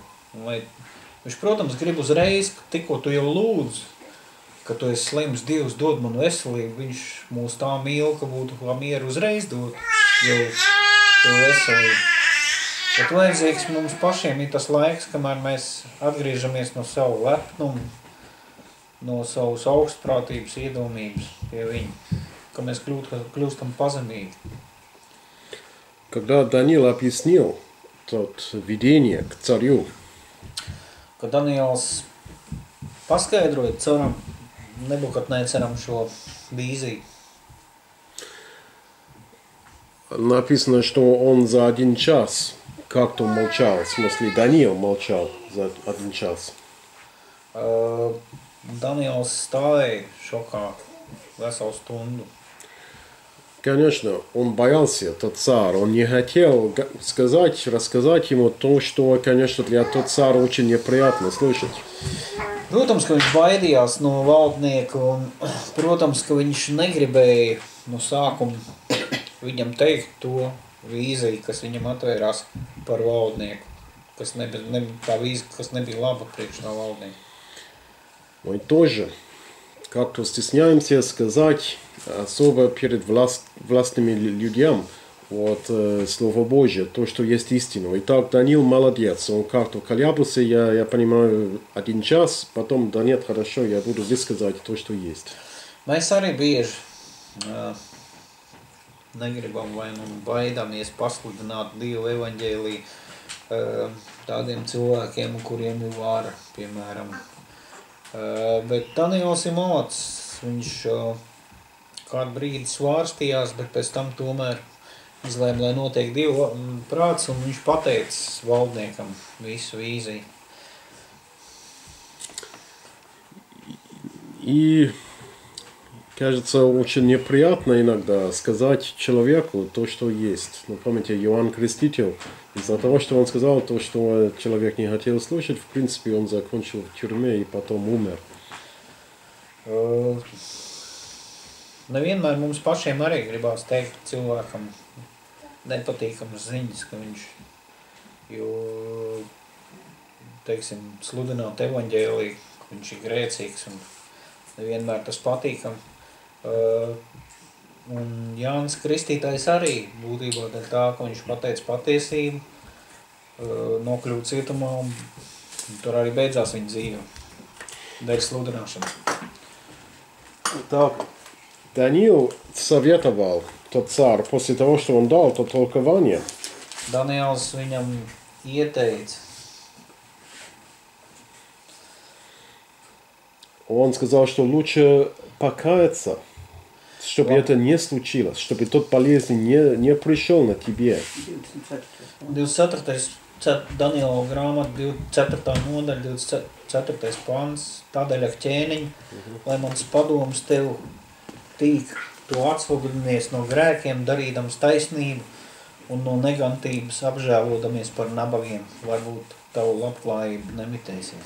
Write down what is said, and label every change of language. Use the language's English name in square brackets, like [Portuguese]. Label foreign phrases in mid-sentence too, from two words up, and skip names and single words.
[Latvian] Lai viņš, protams, grib uzreiz, tikko tu jau lūdzu, ka tu esi slims, Dievs dod man veselību, viņš mūs tā mīl, ka būtu kā mieru uzreiz dod jau veselību. Bet vajadzīgs mums pašiem ir tas laiks, kamēr mēs atgriežamies no savu lepnumu, no savas augstprātības iedomības pie viņa, ka mēs kļūstam pazemīgi. [Russian] Когда Даниил объяснил тот видение к царю, [Latvian] Kad Daniels paskaidroja caram Nebukadnecaram šo vīziju, [Russian] написано, что он за 1 час как-то молчал. В смысле, Даниил молчал за 1 час. [Latvian] Daniels stāvēja šokā veselu stundu. [Russian] Конечно, он боялся, тот царь. Он не хотел рассказать ему то, что, конечно, для тот царя очень неприятно слышать. [Latvian] Protams, ka viņš baidījās no valdnieka un, protams, ka viņš negribēja no sākuma viņam teikt to vīziju, kas viņam atvērās par valdnieku, tā vīzija, kas nebija laba priekš tā valdnieka. [Russian] Мы тоже как-то стесняемся сказать, особо перед властными людям, вот, Слово Божье, то, что есть истина. Итак, Даниил молодец, он как-то колебался, я понимаю, 1 час, потом, да нет, хорошо, я буду высказать то, что есть. [Latvian] Mēs arī bieži negribam vai baidāmies pasludināt Dievu evaņģēliju tādiem cilvēkiem, kuriem ir vara, piemēram. Bet Daniels ir malacis, viņš kādu brīdi svārstījās, bet pēc tam tomēr izlēma, lai notiek Dieva prāts, un viņš pateicis valdniekam visu vīziju. [Russian] И Кажется, очень неприятно иногда сказать человеку то, что есть. Ну, помните, Иоанн Креститель, из-за того, что он сказал то, что человек не хотел слушать, в принципе, он закончил в тюрьме и потом умер. [Latvian] Nevienmēr mums pašiem arī gribās teikt cilvēkam nepatīkamas ziņas, ka viņš, jo, teiksim, sludināt evaņģēliju, ka viņš ir grēcīgs un nevienmēr tas patīkam. Un Jānis Kristītājs arī būtībā dēļ tā, ka viņš pateica patiesību, nokļūt cietumā un tur arī beidzās viņa dzīve dēļ sludināšanas. [Russian] Так, Даниил советовал тот царь после того, что он дал то толкование. [Latvian] Daniels viņam ieteica. [Russian] Он сказал, что лучше покаяться, чтобы это не случилось, чтобы тот болезнь не пришел на тебе. [Latvian] 24. Daniela grāmata, 4. nodaļa, 24. pants, tādēļ ak ķēniņ, lai mans padoms tev tīk, tu atsvogļinies no grēkiem, darīdams taisnību un no negantības apžēlodamies par nabagiem, varbūt tavu labklājību nemitēsies.